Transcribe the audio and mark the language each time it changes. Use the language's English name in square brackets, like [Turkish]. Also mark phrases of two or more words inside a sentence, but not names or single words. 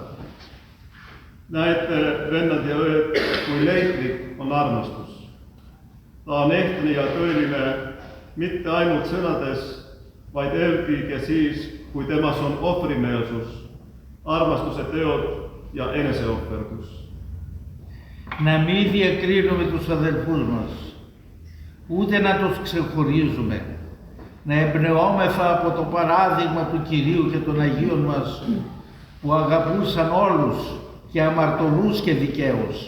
[Estonian] Näete, vennad ja õed, kui leidlik on armastus. Ta on ehtne ja tõeline mitte ainult sõnades, vaid eelkõige siis, kui temas on ohvrimeelsus, armastuse teod ja eneseohverdus. [Greek] Να μην διακρίνουμε τους αδελφούς μας, ούτε να τους ξεχωρίζουμε, να εμπνεώμεθα από το παράδειγμα του Κυρίου και των Αγίων μας, που αγαπούσαν όλους και αμαρτωλούς και δικαίους.